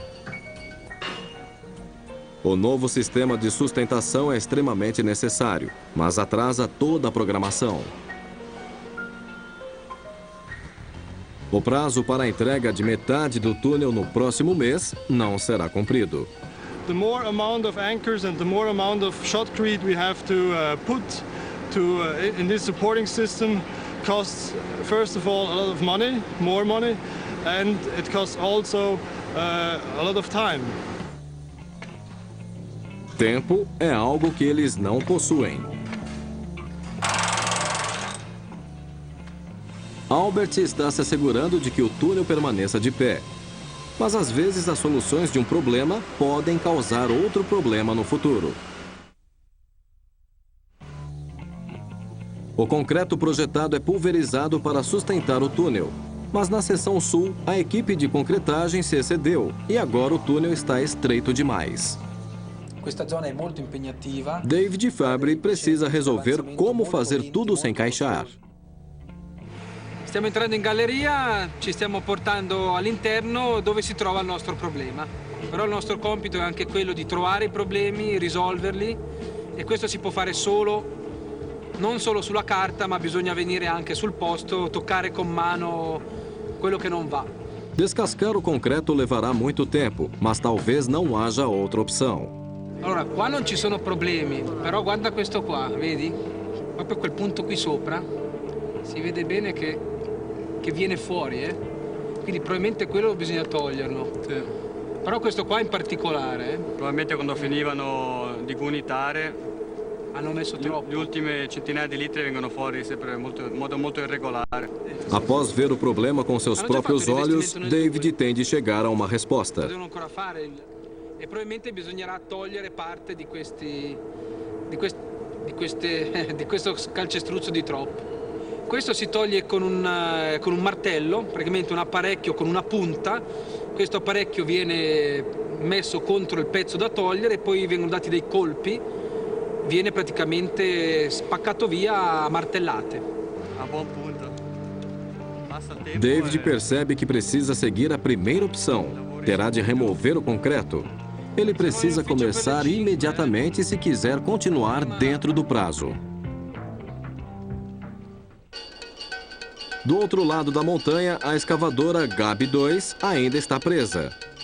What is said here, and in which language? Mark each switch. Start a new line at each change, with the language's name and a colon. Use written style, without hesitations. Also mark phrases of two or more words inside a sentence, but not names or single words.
Portuguese: O novo sistema de sustentação é extremamente necessário, mas atrasa toda a programação. O prazo para a entrega de metade do túnel no próximo mês não será cumprido.
English: The more amount of anchors and the more amount of shotcrete we have to put in this supporting system costs, first of all, a lot of money, more money, and it costs also a lot of time.
Portuguese: Tempo é algo que eles não possuem. Albert está se assegurando de que o túnel permaneça de pé. Mas às vezes as soluções de um problema podem causar outro problema no futuro. O concreto projetado é pulverizado para sustentar o túnel. Mas na seção sul, a equipe de concretagem se excedeu e agora o túnel está estreito demais.
Italian: Questa zona è molto impegnativa.
Portuguese: David Fabry precisa resolver como fazer tudo se encaixar.
Italian: Stiamo entrando in galleria, ci stiamo portando all'interno dove si trova il nostro problema. Però il nostro compito è anche quello di trovare i problemi, risolverli, e questo si può fare non solo sulla carta, ma bisogna venire anche sul posto, toccare con mano quello che non va.
Portuguese: Descascar o concreto levará muito tempo, mas talvez não haja outra opção.
Italian: Allora, qua non ci sono problemi, però guarda questo qua, vedi? Proprio quel punto qui sopra, si vede bene che viene fuori, Quindi probabilmente quello bisogna toglierlo. Sì. Però questo qua in particolare... Probabilmente quando finivano di unitare, hanno messo troppo. Le ultime centinaia di litri vengono fuori sempre in modo molto irregolare.
Portuguese: Após ver o problema com seus próprios olhos, David tem de chegar a uma resposta.
Italian: Devono ancora fare e probabilmente bisognerà togliere parte di questo calcestruzzo di troppo. Questo si toglie con un martello, praticamente un apparecchio con una punta. Questo apparecchio viene messo contro il pezzo da togliere e poi vengono dati dei colpi. Viene praticamente spaccato via a martellate. A buon punto.
Portuguese: David percebe que precisa seguir a primeira opção. Terá de remover o concreto. Ele precisa começar imediatamente se quiser continuar dentro do prazo. Do outro lado da montanha, a escavadora Gabi 2 ainda está presa.